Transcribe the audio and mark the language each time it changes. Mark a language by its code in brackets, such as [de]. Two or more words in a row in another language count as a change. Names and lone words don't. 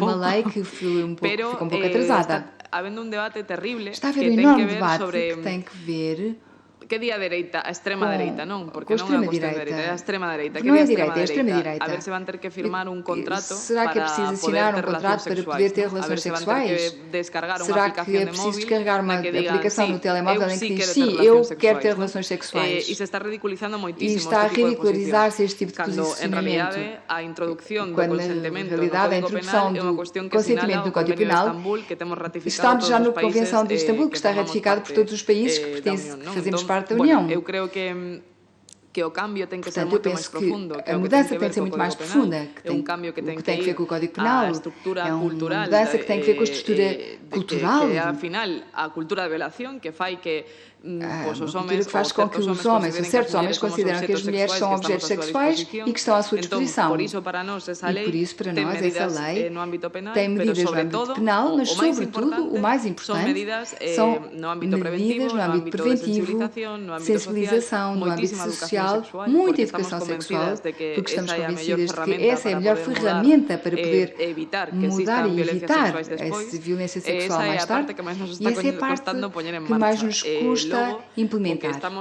[pt] foi uma lei que ficou um pouco atrasada. [gl] Está habendo un debate terrible que ten que ver sobre [pt] que tem que ver [gl] que di a dereita, a extrema dereita, non? Porque non é a cuestión de dereita, é a extrema dereita. [pt] Non é direita, é a extrema direita. [gl] A ver se van ter que firmar un contrato para poder ter relacións sexuais. [pt] Para poder ter relações sexuais? Será que é preciso descarregar uma aplicação no telemóvel em que diz sim, eu quero ter relações sexuais? [gl] E se está ridiculizando moitísimo este tipo de posición. [pt] E está a ridicularizar-se este tipo de posicionamento. [gl] En realidade, a introducción do consentimento no Código Penal é unha cuestión que sinala o Convenio de Estambul, que temos ratificado todos os países. [pt] Estamos já na Convenção de Istambul, que está ratificado por todos os países que fazemos parte da União. [gl] Eu creo que o cambio ten que ser moito máis profundo, que [pt] a mudança tem que ser muito mais profunda, [gl] é un cambio que ten [pt] que ver com o Código Penal, a estrutura cultural, mudança que tem que ver com a estrutura cultural, [gl] que é afinal a cultura de violación que fai que os homens, [pt] que faz com que os homens, certos homens consideram que as mulheres são objetos sexuais e que estão à sua disposição. Por isso para nós essa lei tem medidas no âmbito penal, mas sobretudo o mais importante são medidas no âmbito preventivo, sensibilização, no âmbito social, muita educação sexual, porque estamos convencidas de que essa é a melhor ferramenta para poder mudar e evitar essa violência sexual mais tarde, e essa é a parte que mais nos custa implementar.